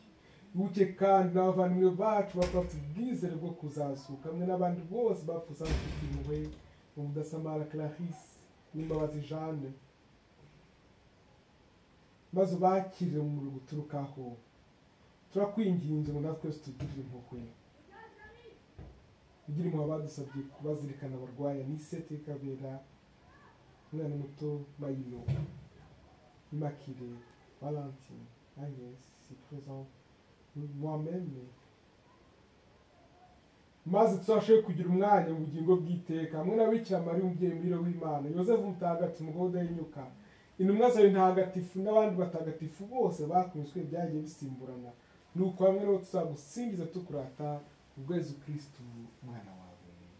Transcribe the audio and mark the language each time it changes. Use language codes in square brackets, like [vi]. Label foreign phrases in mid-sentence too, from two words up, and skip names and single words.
[rw] Buke kandi n'abavandimwe bacu bafata ubwizere bwo kuzazuka hamwe n'abandi bose bapfuza bafite impuhwe mu Mudasamara Clarisse n'Imbabazi Jeanne, maze ubakirire mu muriro guturukaho. Turakwinginze ngo natwe twese tugirire impuhwe, ugire impuhwe abadusabye kubazirikana abarwayi n'isete Kabera, umwana muto Mayino, Immaculée, Valentine, [fr] Agnès, si présent, moi-même, [rw] maze tuzashoboye kugira umwanya mu bugingo bw'iteka hamwe na Bikira Mariya umubyeyi mwira w'Imana, Yozefu mutagatifu umugabo udahinyuka, intumwa zawe ntagatifu n'abandi batagatifu bose bakunzwe byagiye bisimburana, nuko hamwe n'abo tuzagusingiza tukurata ubwo Yezu Kristu umwana wawe.